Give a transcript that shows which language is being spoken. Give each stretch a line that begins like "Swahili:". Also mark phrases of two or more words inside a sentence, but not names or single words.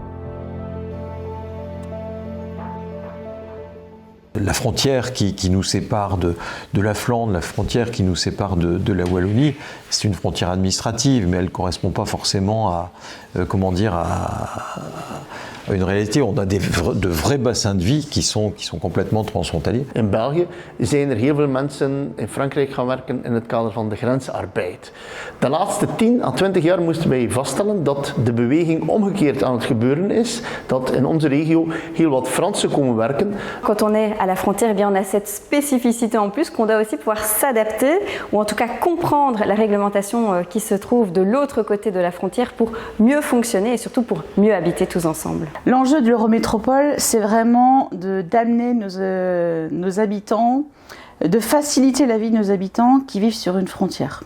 French: La frontière qui nous sépare de la Flandre, la frontière qui nous sépare de la Wallonie, c'est une frontière administrative, mais elle ne correspond pas forcément à une réalité. On a de vrais bassins de vie qui sont complètement transfrontaliers.
Dutch: In België zijn heel veel mensen in Frankrijk gaan werken in het kader van de grensarbeid. De laatste 10 à 20 jaar moesten wij vaststellen dat de beweging omgekeerd aan het gebeuren is, dat in onze regio heel wat Fransen komen werken.
French: Quand on est à la frontière, eh bien, on a cette spécificité en plus qu'on doit aussi pouvoir s'adapter ou en tout cas comprendre la réglementation qui se trouve de l'autre côté de la frontière pour mieux fonctionner et surtout pour mieux habiter tous ensemble. L'enjeu de l'Eurométropole, c'est vraiment d'amener nos habitants, de faciliter la vie de nos habitants qui vivent sur une frontière.